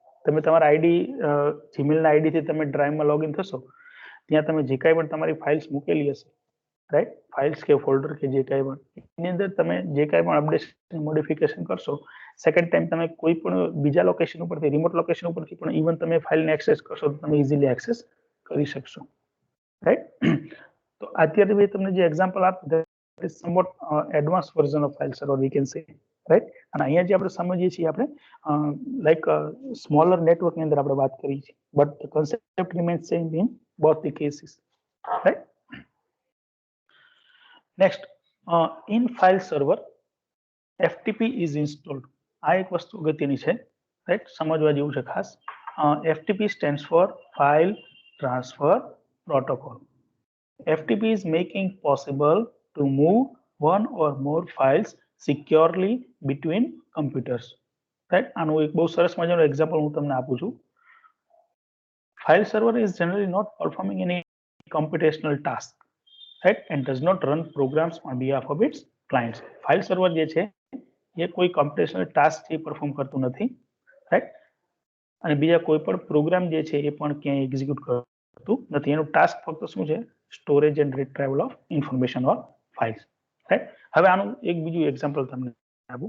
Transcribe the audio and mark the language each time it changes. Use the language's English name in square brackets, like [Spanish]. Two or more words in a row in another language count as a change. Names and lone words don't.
[Gujarati] તમે તમારા આઈડી જીમેલના આઈડીથી તમે ડ્રાઈવમાં લોગિન થશો, ત્યાં તમે જે કાંઈ પણ તમારી ફાઇલ્સ મૂકેલી હશે, રાઈટ, ફાઇલ્સ કે ફોલ્ડર કે જે કાંઈ પણ, એની અંદર તમે જે કાંઈ પણ [English] updation modification [Gujarati] કરશો, [English] second time [Gujarati] તમે કોઈ પણ બીજા લોકેશન ઉપરથી, [English] remote location [Gujarati] ઉપરથી પણ ઇવન તમે ફાઇલને એક્સેસ કરશો તો તમે [English] easily access [Gujarati] કરી શકશો, રાઈટ. તો અત્યારે મેં તમને જે એક્ઝામ્પલ આપ્યું [English] that is somewhat advanced version of file server we can say, right. [Gujarati] અને અહીંયા જે આપણે સમજીએ છીએ આપણે [English] like smaller [Gujarati] નેટવર્કની અંદર આપણે વાત કરી છે, [English] but the concept remains same in both the cases, right. Next, in file server FTP is installed. [Gujarati] આ એક વસ્તુ અગત્યની છે, રાઈટ, સમજવા જેવું છે ખાસ. [English] FTP stands for File Transfer Protocol. FTP is making possible to move one or more files securely between computers, right. [Gujarati] આનું એક બહુ સરસ મજાનું એક્ઝામ્પલ હું તમને આપું છું. [English] File server is generally not performing any computational task, right, and does not run programs on behalf of its clients. File server [Gujarati] જે છે એ કોઈ [English] computational task [Gujarati] છે પરફોર્મ કરતું નથી, રાઈટ, અને બીજા કોઈ પણ પ્રોગ્રામ જે છે એ પણ ક્યાંય એક્ઝિક્યુટ કરતું નથી. એનું ટાસ્ક ફક્ત શું છે? [English] storage and retrieval of information or files, right. [Gujarati] હવે આનું એક બીજું એક્ઝામ્પલ તમને આપું.